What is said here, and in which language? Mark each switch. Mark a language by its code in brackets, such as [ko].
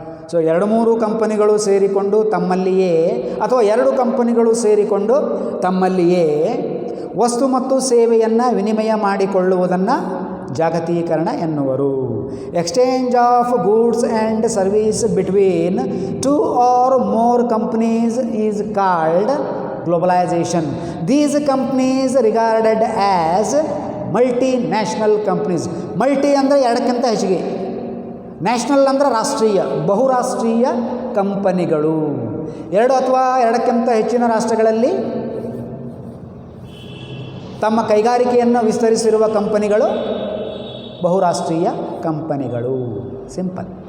[kn] So 2-3 ಕಂಪನಿಗಳು ಸೇರಿಕೊಂಡು ತಮ್ಮಲ್ಲಿಯೇ, ಅಥವಾ 2 ಕಂಪನಿಗಳು ಸೇರಿಕೊಂಡು ತಮ್ಮಲ್ಲಿಯೇ ವಸ್ತು ಮತ್ತು ಸೇವೆಯನ್ನು ವಿನಿಮಯ ಮಾಡಿಕೊಳ್ಳುವುದನ್ನು ಜಾಗತೀಕರಣ ಎನ್ನುವರು. [en] Exchange of goods and service between 2 or more companies is called globalization. These companies regarded as multinational companies. [kn] Multi ಅಂದರೆ 2ಕ್ಕಿಂತ ಹೆಚ್ಚಿಗೆ, ನ್ಯಾಷನಲ್ ಅಂದರೆ ರಾಷ್ಟ್ರೀಯ, ಬಹುರಾಷ್ಟ್ರೀಯ ಕಂಪನಿಗಳು. 2 ಅಥವಾ 2ಕ್ಕಿಂತ ಹೆಚ್ಚಿನ ರಾಷ್ಟ್ರಗಳಲ್ಲಿ ತಮ್ಮ ಕೈಗಾರಿಕೆಯನ್ನು ವಿಸ್ತರಿಸಿರುವ ಕಂಪನಿಗಳು ಬಹುರಾಷ್ಟ್ರೀಯ ಕಂಪನಿಗಳು. ಸಿಂಪಲ್.